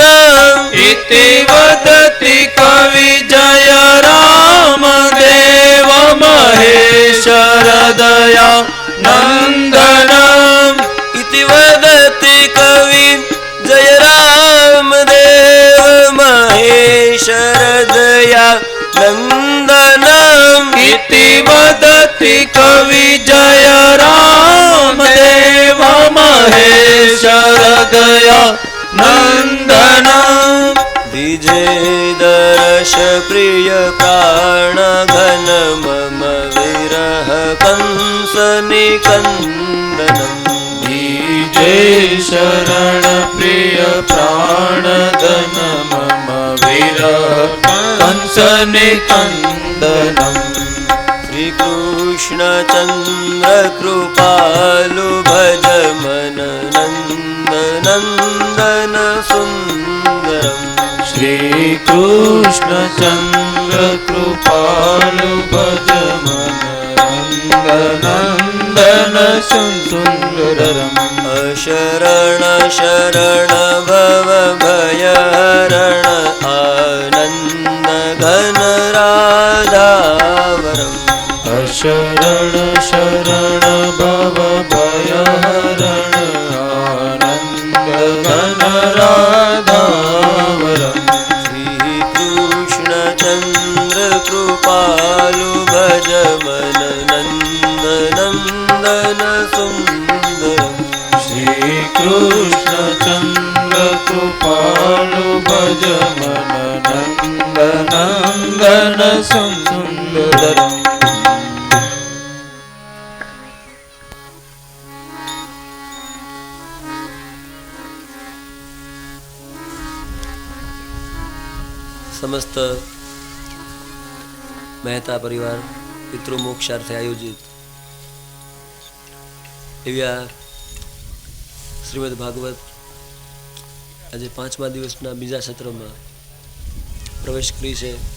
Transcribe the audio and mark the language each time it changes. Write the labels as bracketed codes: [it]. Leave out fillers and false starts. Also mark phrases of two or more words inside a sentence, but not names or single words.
[hi] इति वदति कवि जय राम देव महेश्वर दयानंदन इति वदति कवि जय राम देव महेश्वर दयानंदन इति वदति कवि जय राम देव महेश्वर दयानंदन दिजे दर्श प्रिय प्राण घन मम विरह कंस निकंदनम् दीजे शरण प्रिय प्राण धन मम विरह कंस निकंदनम् श्री कृष्ण चंद्र कृपालु भज मन नंद नंदन सुंदरम् श्री कृष्ण चंद्र कृपालु भज मन नंद नंदन सुंदरम् अशरण शरण भव भय हरण आनंद घन राधावरम् शरण शरण भव भय हरण आनंद घन राधावरम् श्री कृष्ण चंद्र कृपालु भज मन नंद नंदन सुंदरम् श्री कृष्ण चंद्र कृपालु भज मन नंद नंदन सुंदरम् [gu] समस्त મહેતા પરિવાર પિતૃમોક્ષાર્થે આયોજિત એવા શ્રીમદ ભાગવત આજે 5મા દિવસના બીજા સત્રમાં પ્રવેશ કરી છે.